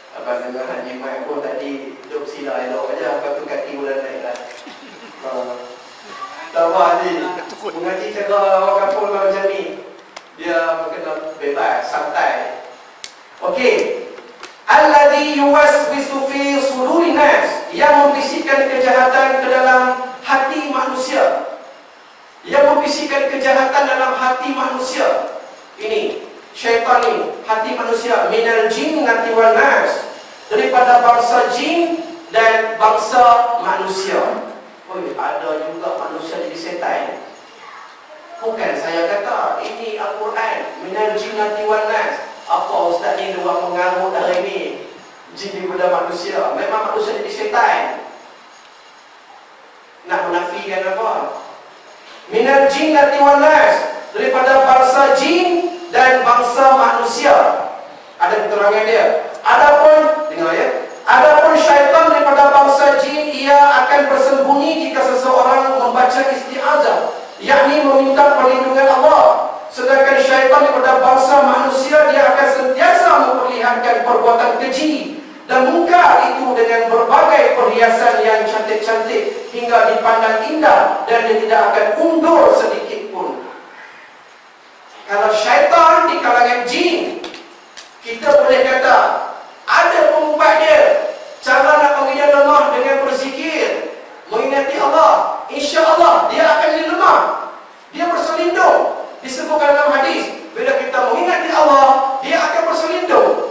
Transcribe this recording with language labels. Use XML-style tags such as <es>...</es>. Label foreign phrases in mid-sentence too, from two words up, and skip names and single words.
<ms>Lepas dengar Haji Mat pun tadi duduk sila elok aja, lepas tu kaki bulan naik lah. Tak apa Haji, mengaji cara orang kampung macam ni, dia kena bebas, santai. Okey.</ms> <ar>الذي يوسوس في صدور الناس,</ar> <ms>yang membisikkan kejahatan ke dalam hati manusia. Yang membisikkan kejahatan dalam hati manusia. Ini syaitan ni, hati manusia,</ms> <ar>من الجنة والناس,</ar> <ms>daripada bangsa jin dan bangsa manusia. Oh, ada juga manusia jadi setan. Bukan saya kata, ini Al-Quran,</ms> <ar>من الجنة والناس.</ar> <ms>Apa ustaz ni buat mengarut hari ni? Jin daripada manusia. Memang manusia jadi setan. Nak menafikan apa?</ms> <ar>من الجنة والناس,</ar> <ms>daripada bangsa jin dan bangsa manusia. Ada keterangan dia. Adapun, dengar ya, adapun syaitan daripada bangsa jin, ia akan bersembunyi jika seseorang membaca isti'azah, yakni meminta perlindungan Allah. Sedangkan syaitan daripada bangsa manusia, dia akan sentiasa memperlihatkan perbuatan keji dan mungkar itu dengan berbagai perhiasan yang cantik-cantik hingga dipandang indah, dan dia tidak akan undur sedikit pun. Kalau syaitan di kalangan jin, kita boleh kata ada pengubat dia. Cara nak bagi dia lemah dengan berzikir, mengingati Allah,</ms> <ar>إن شاء الله</ar> <ms>dia akan jadi lemah. Dia berselindung. Disebutkan dalam hadis, bila kita mengingati Allah, dia akan berselindung.</ms>